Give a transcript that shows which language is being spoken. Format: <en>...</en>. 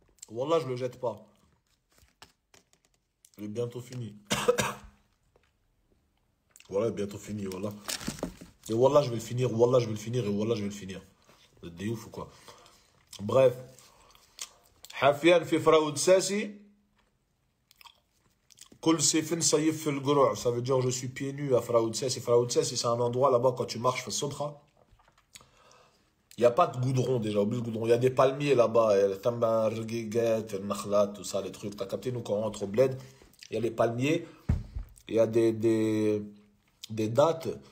<fr>Wallah, je le jette pas. Il est bientôt fini. Voilà, bientôt fini, voilà. Et Wallah, je vais le finir, Wallah, je vais le finir, et Wallah, je vais le finir. Vous êtes des ouf ou quoi? Bref.</fr> <ar>حافيا في فراود ساسي كل سيف نصيف في القروع.</ar> <fr>Ça veut dire je suis pieds nus à Faraoud Sassi. Faraoud Sassi, c'est un endroit là-bas quand tu marches, Sobra. Il n'y a pas de goudron déjà, oublie le goudron. Il y a des palmiers là-bas,</fr> <ar>el tamar, el guiguet, el nakhlat,</ar> <fr>tout ça, les trucs. T'as capté, nous quand on rentre au bled, il y a les palmiers, il y a des dattes.</fr>